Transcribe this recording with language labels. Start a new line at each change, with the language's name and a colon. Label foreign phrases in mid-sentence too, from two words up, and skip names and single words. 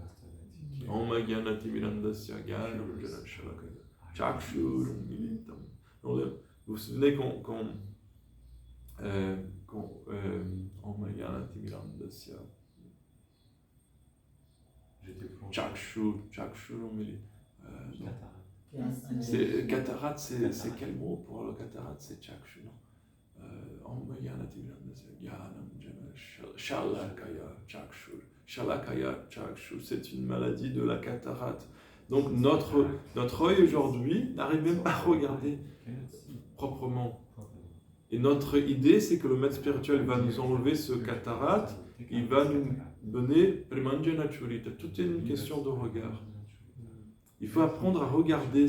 French: Vous vous souvenez quand c'est cataracte, c'est quel mot pour le cataracte? C'est chakshu, non?
Sanskrit: Shalakaya chakshu,
French: c'est une maladie de la cataracte. Donc notre œil aujourd'hui n'arrive même pas à regarder proprement. Et notre idée, c'est que le maître spirituel va nous enlever ce cataracte, il va nous donner
Sanskrit: Premanjana Churita.
French: Tout est une question de regard. Il faut apprendre à regarder.